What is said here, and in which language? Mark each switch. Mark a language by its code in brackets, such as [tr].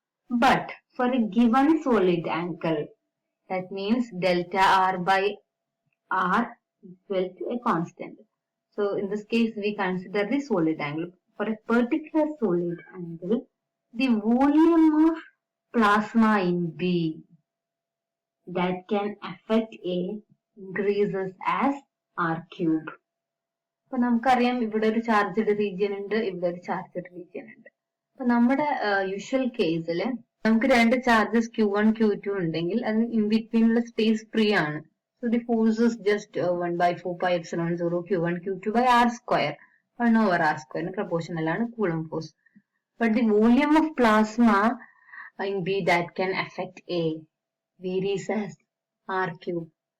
[en] But for a given solid angle, that means delta r by r equal to a constant. So in this case we consider the solid angle. For a particular solid angle, the volume of plasma in B that can affect A increases as R cube. [ml] അപ്പൊ നമുക്കറിയാം ഇവിടെ ഒരു charged region ഉണ്ട്, ഇവിടെ ഒരു charged region ഉണ്ട്. അപ്പൊ നമ്മുടെ യൂഷ്വൽ കേസിൽ നമുക്ക് രണ്ട് ചാർജസ് Q1, Q2 ഉണ്ടെങ്കിൽ അത് ഇൻ ബിറ്റ്വീനുള്ള സ്പേസ് ഫ്രീ ആണ്. [en] So the force is just 1/4πε0 Q1 Q2 by R square. 1/R square proportional [ml] ആണ് [en] Coulomb force. But the volume of plasma in B that can affect A varies as R cube.